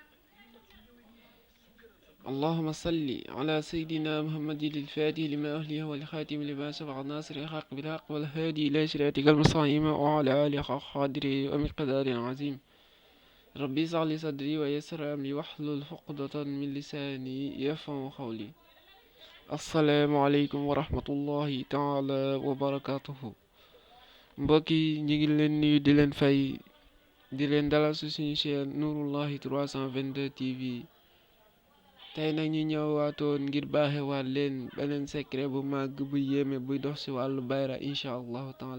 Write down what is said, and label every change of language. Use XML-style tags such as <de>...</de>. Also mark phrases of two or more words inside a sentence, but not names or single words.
<ar>اللهم صل على سيدنا محمد الفاتح لما أهله والخاتم لما سبق الناصر الحق بالحق والهادي إلى صراطك المستقيم وعلى آله حق قدره ومقدار عظيم. ربي اشرح لي صدري ويسر أمري واحلل عقدة من لساني يفقهوا قولي. السلام عليكم ورحمة الله تعالى وبركاته.</ar> <wo>mbokk yi ñu ngi leen nuyu di leen fay di leen dalal su suñu chaîne Nouroullahi 322 TV. tey nag ñu ñëwaatoon ngir baaxewaat leen beneen secret bu màgg bu yéeme buy dox ci wàllu bayra</wo> <ar>إن شاء الله تعالى.</ar>